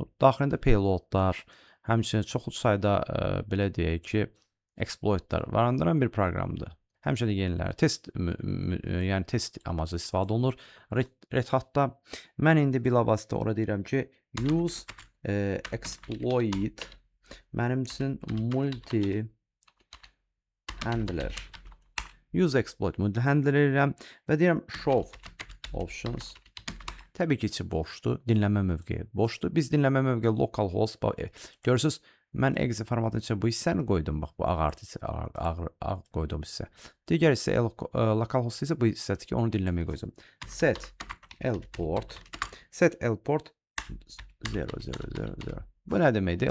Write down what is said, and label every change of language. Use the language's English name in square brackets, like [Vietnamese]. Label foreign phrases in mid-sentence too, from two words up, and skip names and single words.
[Azerbaijani] Daxilində payloadlar, həmçinin çoxlu sayda belə deyək ki, exploitlar barındıran bir proqramdır. Həmişə də yeniləri yəni test amaclı istifadə olunur. Red Hat-da mən indi bilavasitə ora deyirəm ki, [English] use exploit [Azerbaijani] mənim üçün [English] multi handler. Use exploit multi handler [Azerbaijani] edirəm və deyirəm [English] show options. [Azerbaijani] Təbii ki, içi boşdur. Dinləmə mövqeyi boşdur. Biz dinləmə mövqeyi localhost. Görürsünüz, mən exe formatının içində bu hissəni qoydum. Bax, bu ağ qoydum hissə. Digər hissə localhost isə bu hissədir ki, onu dinləməyə qoyacağım. [English] Set lport. Set lport 000. [Azerbaijani] Bu nə deməkdir?